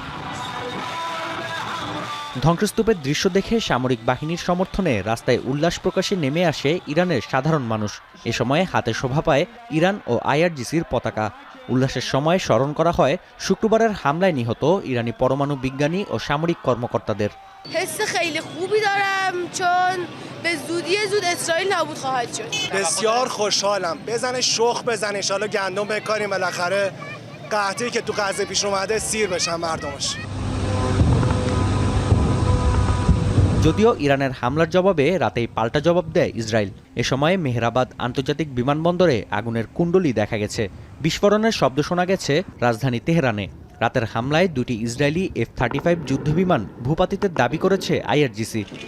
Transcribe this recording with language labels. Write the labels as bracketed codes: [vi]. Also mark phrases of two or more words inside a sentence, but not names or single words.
[bn] ধ্বংসস্তূপের দৃশ্য দেখে সামরিক বাহিনীর সমর্থনে রাস্তায় উল্লাস প্রকাশে নেমে আসে ইরানের সাধারণ মানুষ। এ সময় হাতে শোভা পায় ইরান ও আইআরজিসির পতাকা। উল্লাসের সময় স্মরণ করা হয় শুক্রবারের হামলায় নিহত ইরানি পরমাণু বিজ্ঞানী ও সামরিক কর্মকর্তাদের। [fa] حس خیلی خوبی دارم چون به زودی زود اسرائیل نابود خواهد شد. بسیار خوشحالم. بزنه شخ بزنه [ar] ان شاءالله [fa] گندم بکاریم بالاخره قحطی که تو غزه پیش اومده سیر بشن مردمش. [bn] যদিও ইরানের হামলার জবাবে রাতেই পাল্টা জবাব দেয় ইসরায়েল। এ সময় মেহরাবাদ আন্তর্জাতিক বিমানবন্দরে আগুনের কুণ্ডলি দেখা গেছে। বিস্ফোরণের শব্দ শোনা গেছে রাজধানী তেহরানে। রাতের হামলায় 2টি ইসরায়েলি F-35 যুদ্ধবিমান ভূপাতিতের দাবি করেছে আইআরজিসি।